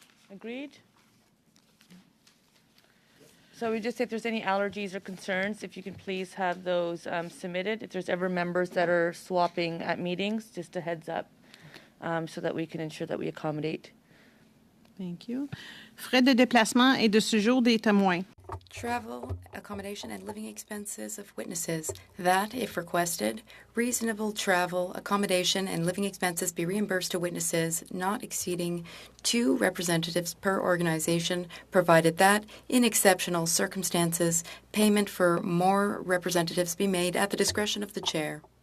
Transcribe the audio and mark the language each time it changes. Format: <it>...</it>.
<en>Agreed? So we just, if there's any allergies or concerns, if you can please have those submitted. If there's ever members that are swapping at meetings, just a heads up so that we can ensure that we accommodate. Thank you.</en> <fr>Frais de déplacement et de séjour des témoins.</fr> <en>Travel, accommodation, and living expenses of witnesses. That, if requested, reasonable travel, accommodation, and living expenses be reimbursed to witnesses not exceeding 2 representatives per organization, provided that, in exceptional circumstances, payment for more representatives be made at the discretion of the chair.</en>